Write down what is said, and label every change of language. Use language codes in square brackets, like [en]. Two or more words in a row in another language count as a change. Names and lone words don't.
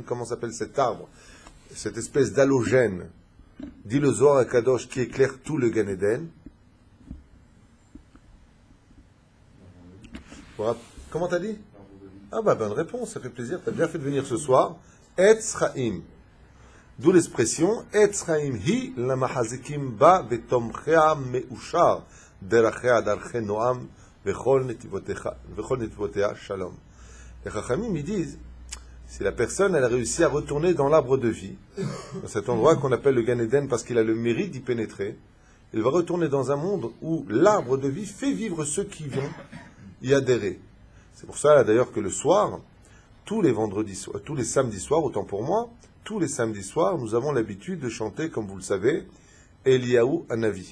[fr] Comment s'appelle cet arbre? Cette espèce d'halogène, dit le Zohar HaKadosh, qui éclaire tout le Gan Eden. Comment t'as dit? Ah bah bonne réponse, ça fait plaisir, t'as bien fait de venir ce soir. [he] עץ חיים. [fr] D'où l'expression [he] עץ חיים היא למחזיקים בה ותומכיה מאושר דרכיה דרכי נועם וכל נתיבותיה שלום. [fr] Les Chachamim ils disent, si la personne elle a réussi à retourner dans l'arbre de vie, dans cet endroit qu'on appelle le Gan Eden parce qu'il a le mérite d'y pénétrer, il va retourner dans un monde où l'arbre de vie fait vivre ceux qui vont y adhérer. C'est pour ça d'ailleurs que le soir, tous les samedis soirs, autant pour moi, tous les samedis soirs, nous avons l'habitude de chanter, comme vous le savez, Eliyahu Hanavi.